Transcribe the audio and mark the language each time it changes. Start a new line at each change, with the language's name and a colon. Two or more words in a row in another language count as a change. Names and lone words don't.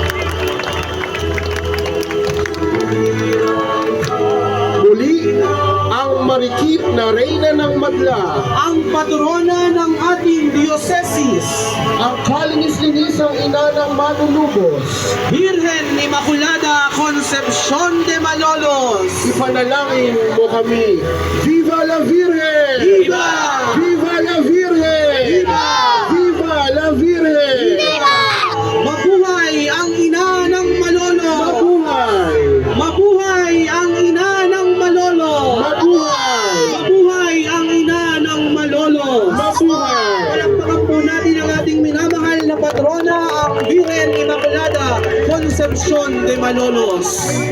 Filipino: Muli, ang marikit na reyna ng madla, Ang patrona ng ating diocesis, ang kalinis-linisang ina ng manunubos, Birhen Immaculada Concepcion de Malolos. ipanalangin mo kami.
Spanish: Viva la Virgen! Viva! Viva la Virgen! Viva! Viva la Virgen!
Filipino: Mabuhay ang ina ng Malolo! Mabuhay! Mabuhay ang ina ng Malolo! Mabuhay! Mabuhay ang ina ng Malolo! Mabuhay! Palakpakan po natin ang ating minamahal na patrona, ang Birhen Immaculada Concepcion de Malolos.